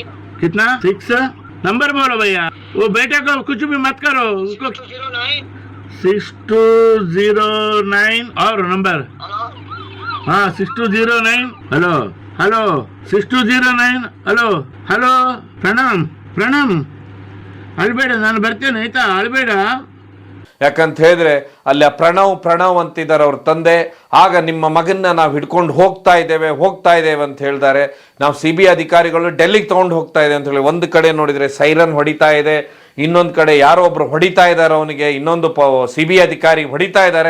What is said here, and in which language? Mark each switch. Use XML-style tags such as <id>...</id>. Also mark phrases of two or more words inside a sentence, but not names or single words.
<hi>कितना? 6 नंबर बोलो भैया। वो बेटे को कुछ भी मत करो, उसको 6209 और नंबर। हेलो हाँ 6209। हेलो 6209।</hi> <kn>हेलो ಪ್ರಣಾಮ್ ಅಳ್ಬೇಡ, ನಾನು ಬರ್ತೇನೆ ಆಯ್ತಾ, ಅಳ್ಬೇಡ. ಯಾಕಂತ ಹೇಳಿದ್ರೆ ಅಲ್ಲಿ ಪ್ರಣವ್ ಅಂತಿದ್ದಾರೆ ಅವ್ರ ತಂದೆ. ಆಗ ನಿಮ್ಮ ಮಗನ್ನ ನಾವು ಹಿಡ್ಕೊಂಡು ಹೋಗ್ತಾ ಇದ್ದೇವೆ ಅಂತ ಹೇಳಿದ್ದಾರೆ. ನಾವು CBI ಅಧಿಕಾರಿಗಳು ಡೆಲ್ಲಿಗೆ ತಗೊಂಡು ಹೋಗ್ತಾ ಇದೆ ಅಂತ ಹೇಳಿ ಒಂದು ಕಡೆ ನೋಡಿದ್ರೆ ಸೈರನ್ ಹೊಡಿತಾ ಇದೆ, ಇನ್ನೊಂದು ಕಡೆ ಯಾರೋ ಒಬ್ರು ಹೊಡಿತಾ ಇದ್ದಾರೆ ಅವನಿಗೆ, ಇನ್ನೊಂದು CBI ಅಧಿಕಾರಿ ಹೊಡಿತಾ ಇದ್ದಾರೆ.</kn>